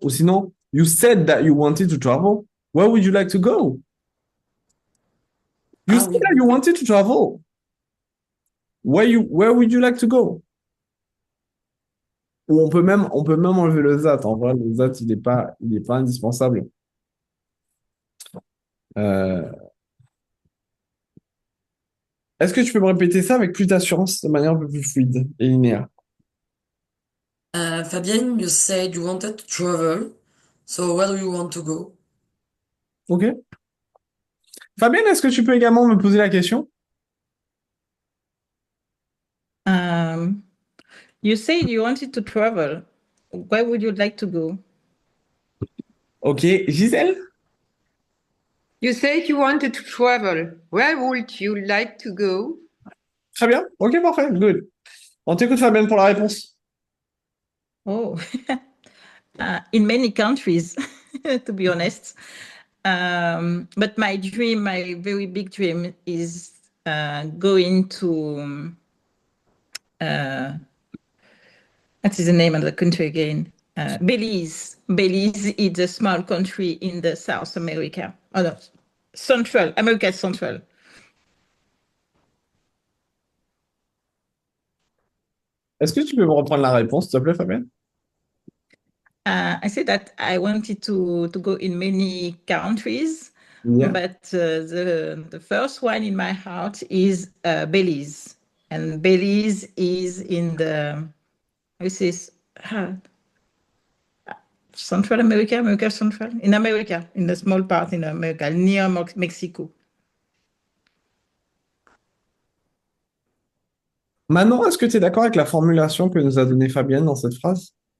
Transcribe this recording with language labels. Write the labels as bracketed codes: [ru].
[fr] Ou sinon, [en] you said that you wanted to travel. Where would you like to go? You Ah said [fr] oui, [en] that [fr] oui. [en] you wanted to travel. Where would you like to go? [fr] Ou on peut même enlever le that. En vrai, le that, il est pas indispensable. Euh, Est-ce que tu peux me répéter ça avec plus d'assurance, de manière un peu plus fluide et linéaire? [en] Fabienne, you said you wanted to travel, so where do you want to go? Ok. [fr] Fabienne, est-ce que tu peux également me poser la question? [en] um, you said you wanted to travel. Where would you like to go? Ok. Gisèle? You said you wanted to travel. Where would you like to go? [fr] Très bien. Ok, parfait. Good. On t'écoute, Fabienne, pour la réponse. [en] Oh, in many countries, to be honest. But my dream, my very big dream, is going to what is the name of the country again? Belize. Belize is a small country in the South America. Oh no, Central America Central. [fr] Est-ce que tu peux me reprendre la réponse, s'il te plaît, Fabienne? [en] I said that I wanted to go in many countries, Yeah. but the first one in my heart is Belize, and Belize is in the this is Central America, America Central, in America, in the small part in America, near Mexico. [fr] Manon, est-ce que tu es d'accord avec la formulation que nous a donnée Fabienne dans cette phrase?